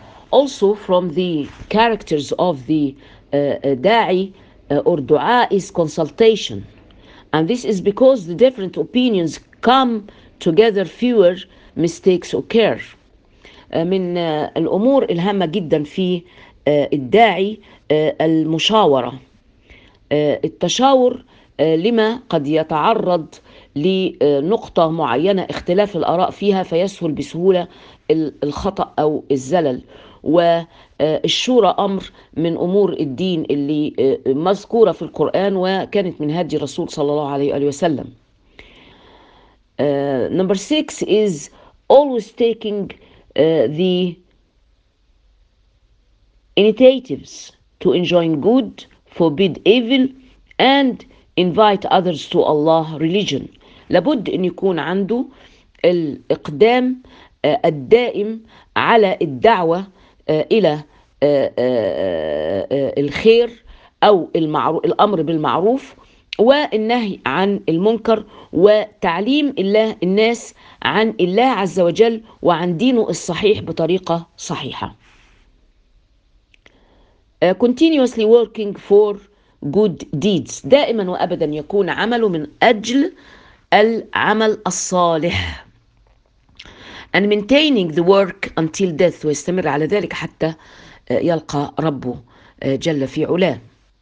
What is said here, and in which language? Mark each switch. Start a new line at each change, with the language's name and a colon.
English: also from the characters of the da'i or du'a is consultation. And this is because the different opinions come together, fewer mistakes occur.
Arabic: من الأمور الهامة جدا في الداعي المشاورة التشاور لما قد يتعرض لنقطة معينة اختلاف الآراء فيها فيسهل بسهولة الخطأ أو الزلل والشورى أمر من أمور الدين اللي مذكورة في القرآن وكانت من هدي الرسول صلى الله عليه وسلم.
English: Number six is always taking the initiatives to enjoin good, forbid evil, and invite others to Allah religion.
Arabic: لابد أن يكون عنده الإقدام الدائم على الدعوة إلى الخير أو المعروف الأمر بالمعروف والنهي عن المنكر وتعليم الله الناس عن الله عز وجل وعن دينه الصحيح بطريقة صحيحة.
English: Continuously working for good deeds.
Arabic: دائما وأبدا يكون عمله من أجل العمل الصالح.
English: And maintaining the work until death.
Arabic: ويستمر على ذلك حتى يلقى ربه جل في علاه.